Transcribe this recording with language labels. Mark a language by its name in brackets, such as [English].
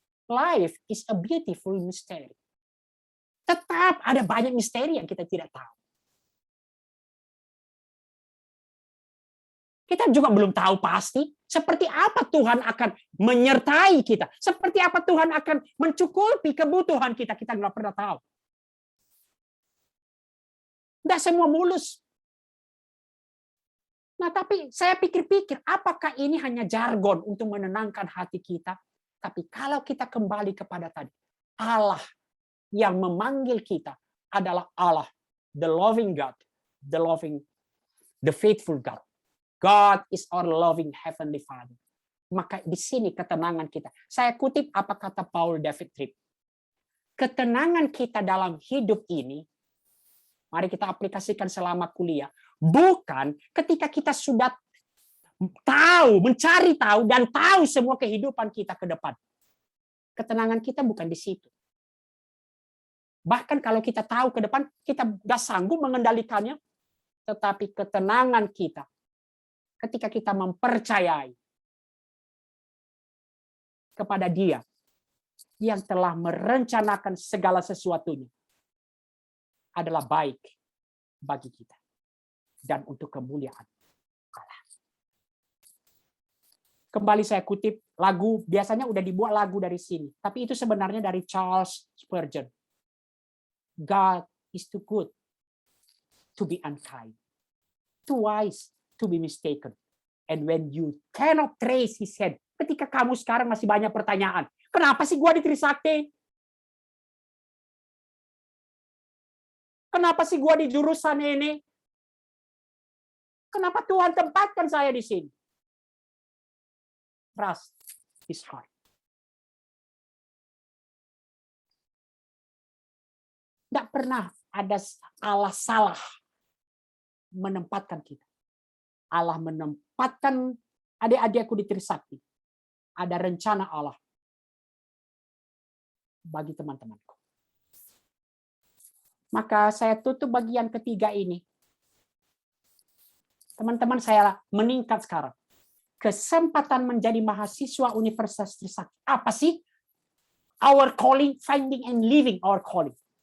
[English] Life is a beautiful mystery. [Indonesian] Tetap ada banyak misteri yang kita tidak tahu. Kita juga belum tahu pasti seperti apa Tuhan akan menyertai kita, seperti apa Tuhan akan mencukupi kebutuhan kita. Kita nggak pernah tahu. Tidak semua mulus. Nah, tapi saya pikir-pikir, apakah ini hanya jargon untuk menenangkan hati kita? Tapi kalau kita kembali kepada tadi, Allah yang memanggil kita adalah Allah, [English] the loving God, the faithful God. God is our loving heavenly Father. [Indonesian] Maka di sini ketenangan kita. Saya kutip apa kata Paul David Tripp. Ketenangan kita dalam hidup ini, mari kita aplikasikan selama kuliah. Bukan ketika kita sudah tahu, mencari tahu, dan tahu semua kehidupan kita ke depan. Ketenangan kita bukan di situ. Bahkan kalau kita tahu ke depan, kita sudah sanggup mengendalikannya. Tetapi ketenangan kita, ketika kita mempercayai kepada Dia yang telah merencanakan segala sesuatunya, adalah baik bagi kita dan untuk kemuliaan Allah. Kembali saya kutip lagu, biasanya udah dibuat lagu dari sini, tapi itu sebenarnya dari Charles Spurgeon. [English] God is too good to be unkind, too wise to be mistaken. And when you cannot trace his hand, [Indonesian] ketika kamu sekarang masih banyak pertanyaan, kenapa sih gua di Trisakti? Kenapa sih gua di jurusan ini? Kenapa Tuhan tempatkan saya di sini? [English] Trust his heart. [Indonesian] Tidak pernah ada Allah salah menempatkan kita. Allah menempatkan adik-adikku di Trisakti. Ada rencana Allah bagi teman-temanku. Maka saya tutup bagian ketiga ini. Teman-teman, saya meningkat sekarang. Kesempatan menjadi mahasiswa Universitas Trisakti. Apa sih? [English] Our calling, finding and living our calling.